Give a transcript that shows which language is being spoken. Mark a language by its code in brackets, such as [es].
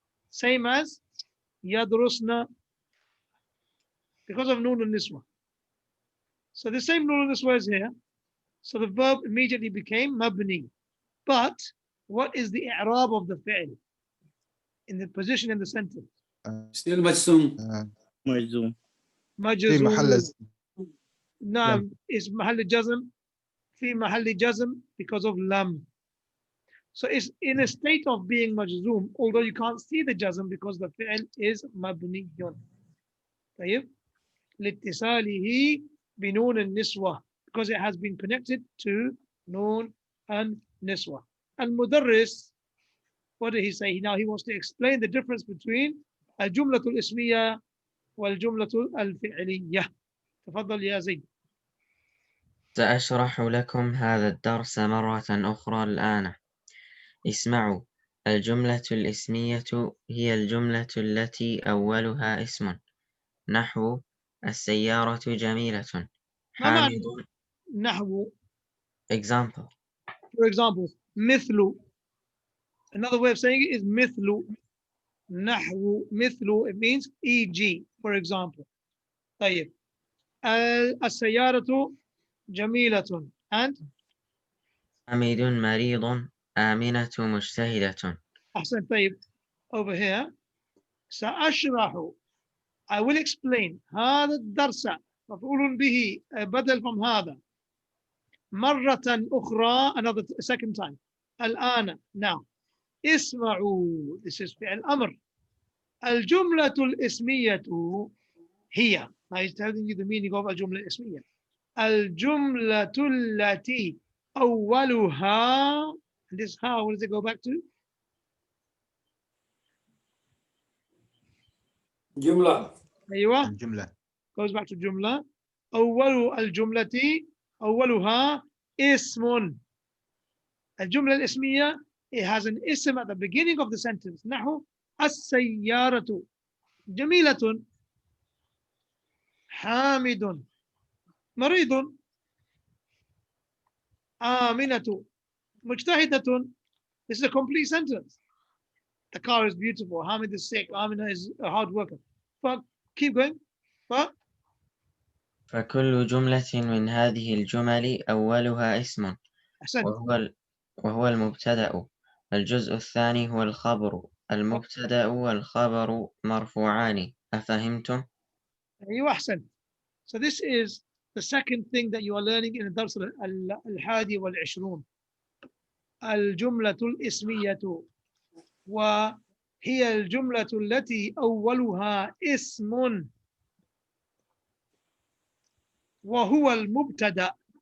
[en] Same as yadrusna, because of noon al-niswa. So the same noon al-niswa is here. So the verb immediately became mabni. But what is the i'rab of the fi'l in the position in the sentence? Still majzum. Majzum. [ar] في محل نعم, [en] is [ar] محل جزم. في محل جزم [en] because of lam. So it's in a state of being majzoom, although you can't see the jazm because the fi'l is mabniyun. [ar] طيب, لاتصاله بنون النسوة, [en] because it has been connected to noon and niswa. المدرس, what did he say? Now he wants to explain the difference between [ar] الجملة الاسمية والجملة الفعلية. تفضل يا زيد. سأشرح لكم هذا الدرس مرة أخرى الآن. اسمعوا. الجملة الاسمية هي الجملة التي أولها اسم، نحو السيارة جميلة. ما حامد. نحو. [en] Example. For example, مثل. Another way of saying it is مثل. نحو مثل, it means e.g. for example. طيب. [ar] السيارة جميلة [en] and [ar] حميد مريض آمنة مجتهدة. أحسن. [en] طيب, over here سأشرح, I will explain [ar] هذا الدرس مفعول به بدل [en] from [ar] هذا مرة أخرى, [en] another second time. [ar] الآن, [en] now. [ar] اسمعوا, [en] this is [ar] فعل أمر. الجملة الاسمية هي, [en] now he's telling you the meaning of الجملة الاسمية. [ar] الجملة التي أولها, [en] and this how, what does it go back to? [ar] Jumla. أيوة, الجملة. [en] goes back to جملة. [ar] أول الجملة أولها اسم. [en] الجملة الاسمية, it has an ism at the beginning of the sentence. [ar] نحو السيارة جميلة حامد مريض. Aminatu. Mujtahidatun. [en] This is a complete sentence. The car is beautiful. Hamid is sick. Amina is a hard worker. But keep going. But [ar] فكل جملة من هذه الجمل أولها اسم أحسنت. وهو المبتدأ. الجزء الثاني هو الخبر. المبتدأ والخبر مرفوعان. أفهمتم؟ أيوة أحسنت. [en] So this is the second thing that you are learning in the [ar] درس الحادي والعشرون. الجملة الاسمية وهي الجملة التي أولها اسم وهو المبتدأ.